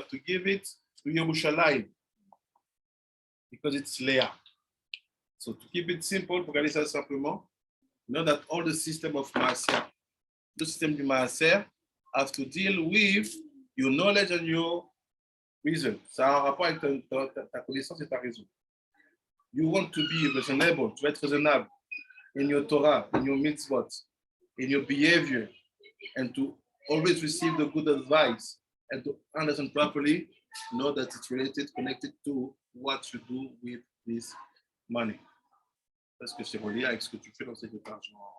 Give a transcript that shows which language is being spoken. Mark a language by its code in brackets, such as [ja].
[en] You have to give it to Yerushalayim because it's Leah. So to keep it simple, [fr] pour regarder ça simplement, [en] you know that all the system of Maasser, the system du Maasser, have to deal with your knowledge and your reason. [fr] Ça a un rapport avec ta connaissance et ta raison. [en] You want to be reasonable, to [fr] être raisonnable [en] in your Torah, in your mitzvot, in your behavior, and to always receive the good advice and to understand properly, know that it's related, connected to what you do with this money. [fr] Parce que c'est relié avec ce que tu fais dans cet argent.